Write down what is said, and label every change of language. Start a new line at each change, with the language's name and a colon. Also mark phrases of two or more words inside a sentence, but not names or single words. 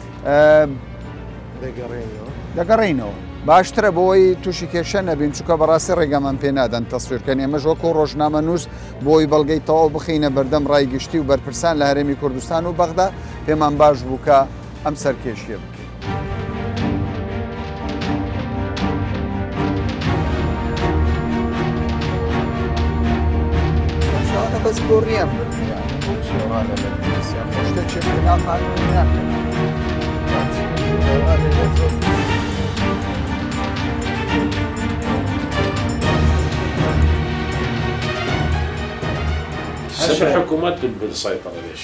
Central Kurdish: دەگەڕێینەوە باشترە بۆی تووشی کێشە نەبین چونکە بەڕاستی ڕێگەمان پێ نادەن تەسویرکەن ئێمەش وەکو ڕۆژنامە نووس بۆی بەڵگەی تەواو بخینە بەردەم ڕایگشتی و بەرپرسان لە هەرێمی کوردستان و بەغدا پێمان باش بوو کە ئەم سەرکێشیە بکەین. بەس بۆ ڕیان
Arabic: هذا الانسان مش تشوف ناقع هسه الحكومات بالسيطرة ليش؟